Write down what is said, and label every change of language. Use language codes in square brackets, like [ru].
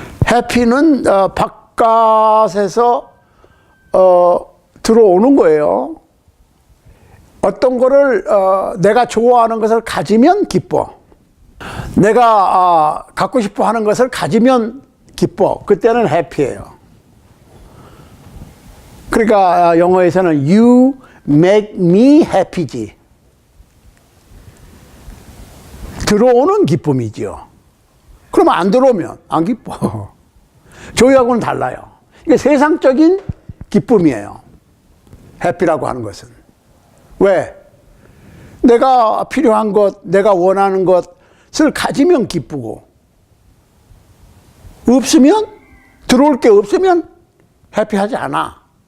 [ko] 해피는 바깥에서 들어오는 거예요. 어떤 거를 내가 좋아하는 것을 가지면 기뻐. 내가 갖고 싶어 하는 것을 가지면 기뻐. 그때는 해피예요. 그러니까 영어에서는 [en] You make me happy [ko] 지. 들어오는 기쁨이죠. 그러면 안 들어오면 안 기뻐. 저희하고는 달라요. 이게 세상적인 기쁨이에요. 해피라고 하는 것은. 왜? 내가 필요한 것, 내가 원하는 것을 가지면 기쁘고, 없으면, 들어올 게 없으면 해피하지 않아.